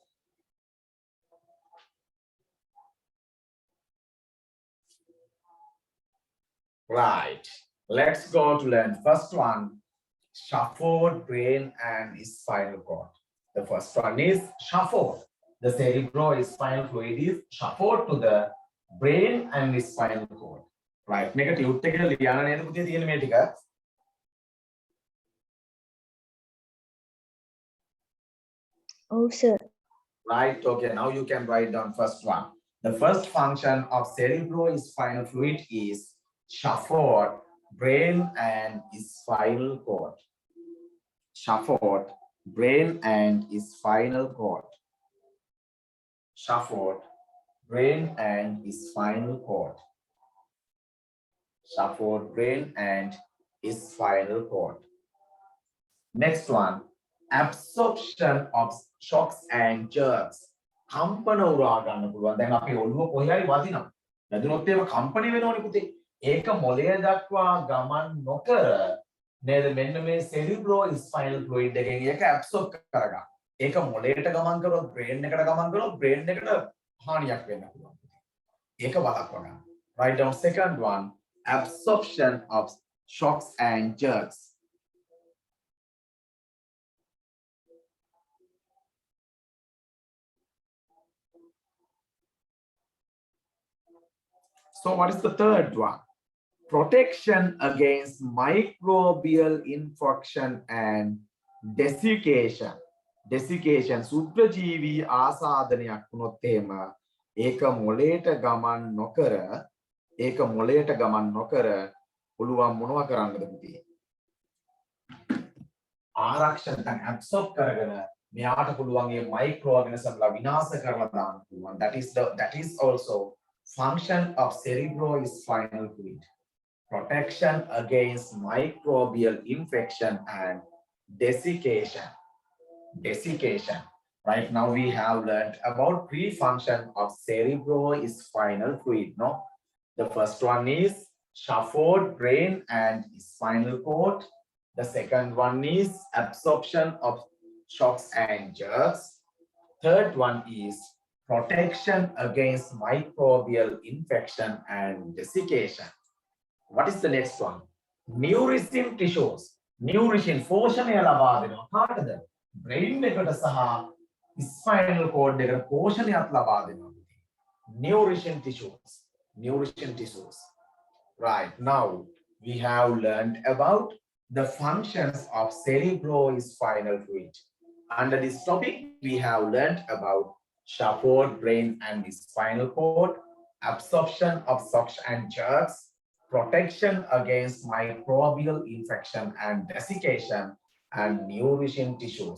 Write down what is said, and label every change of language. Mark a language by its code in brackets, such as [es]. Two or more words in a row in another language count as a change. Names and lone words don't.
[en] Right. Let's go to learn. First one, shuffled brain and spinal cord. The first one is shuffled. The cerebrospinal fluid is shuffled to the brain and the spinal cord. Right. Make a tute [si] එක ලියන්න නේද පුතේ තියෙන මේ ටික. [en] Oh, sir. Right. Okay. Now you can write down first one. The first function of cerebrospinal fluid is shuffled brain and spinal cord. Shuffled brain and spinal cord. Shuffled brain and spinal cord. Shuffled brain and spinal cord. Next one, absorption of shocks and jerks. [si] කම්පන උරා ගන්න පුළුවන්. දැන් අපි ඔළුව කොහේ හරි වදිනවා. වැදුනොත් ඒව කම්පණය වෙනවනේ පුතේ. ඒක මොළය දක්වා ගමන් නොකර නේද මෙන්න මේ [en] cerebrospinal fluid [si] එකෙන් ඒක absorb කරගන්න. ඒක මොළයට ගමන් කරොත් brain එකට ගමන් කරොත් brain එකට හානියක් වෙන්න පුළුවන්. ඒක වළක්වා ගන්න. [en] Write down second one, absorption of shocks and jerks. So what is the third one? Protection against microbial infection and desiccation. Desiccation. [si] සුද්ධජීවී ආසාදනයක් වුණොත් එහෙම ඒක මොළයට ගමන් නොකර පුළුවන් මොනවා කරන්නද පුතේ? ආරක්ෂණ දැන් absorb කරගෙන මෙයාට පුළුවන් මේ [en] micro organisms [si] විනාශ කරලා දාන්න පුළුවන්. [en] That is also function of cerebrospinal fluid. Protection against microbial infection and desiccation. Desiccation. Right now we have learned about three functions of cerebrospinal fluid. No, the first one is shuffled brain and spinal cord. The second one is absorption of shocks and jerks. Third one is protection against microbial infection and desiccation. What is the next one? Nourishing tissues. [si] Nourishing පෝෂණය ලබා දෙනවා කාටද? brain එකට සහ [en] spinal cord [si] එකට පෝෂණයක් ලබා දෙනවා. [en] Nourishing tissues. Nourishing tissues. Right. Now we have learned about the functions of cerebrospinal fluid. Under this topic, we have learned about shuffled brain and spinal cord, absorption of shocks and jerks, protection against microbial infection and desiccation, and nourishing tissues.